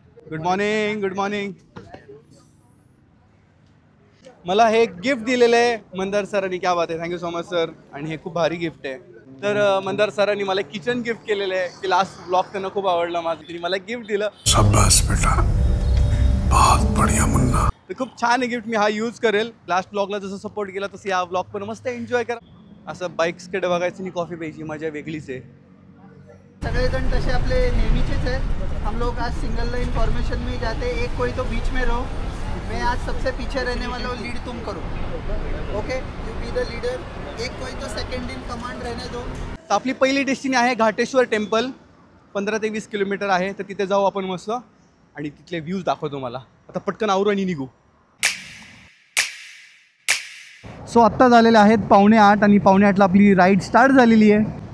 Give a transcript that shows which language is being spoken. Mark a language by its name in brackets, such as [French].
[English] Good morning, good morning. [Marathi] मला हे gift दिलेलं आहे मंदार सरांनी। [Hindi] क्या बात [Marathi] आहे, [English] Thank you so much sir. [Marathi] आणि हे खूप भारी गिफ्ट आहे। तर मंदार सरांनी मला किचन गिफ्ट केलेलं आहे, की लास्ट ब्लॉग त्यांना खूप आवडला माझं, त्यांनी मला गिफ्ट दिलं। [Hindi] शाबाश बेटा, बहुत बढ़िया मुन्ना। [Marathi] तर खूप छान आहे गिफ्ट, मी हा यूज करेल। लास्ट ब्लॉगला जसं सपोर्ट केला तसं या ब्लॉग पण मस्त एन्जॉय करा। असं बाईक्सकडे बघायचं आणि कॉफी प्यायची मजा वेगळीच आहे। सगळेजण तसे आपले नेहमीचेच [Hindi] हैं। हम लोग आज सिंगल लाइन फॉर्मेशन में जाते हैं, एक कोई तो बीच में रहो, मैं आज सबसे पीछे रहने वाला हूँ, लीड तुम करो, [English] okay, you be the leader, [Hindi] एक कोई तो सेकंड इन कमांड रहने दो। [Marathi] तर आपली पहिली डेस्टिनी आहे घाटेश्वर टेम्पल, 15 ते 20 किलोमीटर आहे, तर तिथे जाऊ आपण मस्त आणि तिथले व्ह्यूज दाखवतो मला। आता पटकन आवरू आणि निघू। सो आत्ता झालेले आहेत 7:45 आणि 7:45ला आपली राईड स्टार्ट झालेली आहे।